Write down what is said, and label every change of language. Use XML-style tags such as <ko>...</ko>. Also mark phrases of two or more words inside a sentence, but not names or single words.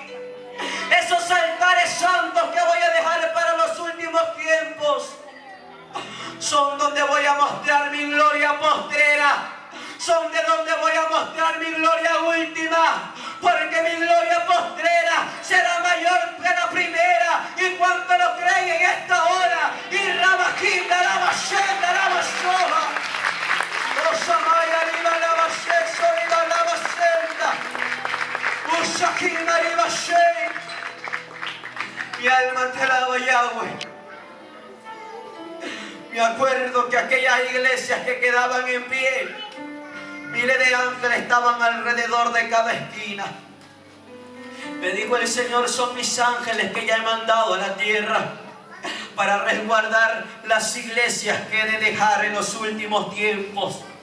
<es>Esos altares santos que voy a dejar para los últimos tiempos son donde voy a mostrar mi gloria postrera. Son de donde voy a mostrar mi gloria última, porque mi gloria postrera será mayor que la primera. Y cuanto lo creen en esta hora, y Rabajinda, la Bashenda, la Bashoja, Osamaya, Riva, la Basheso, Riva, la Bashenda, Usakina, Riva, Shei. Mi alma te alaba, Yahweh. Me acuerdo que aquellas iglesias que quedaban en pie, miles de ángeles estaban alrededor de cada esquina. Me dijo el Señor: son mis ángeles que ya he mandado a la tierra para resguardar las iglesias que he de dejar en los últimos tiempos.</es>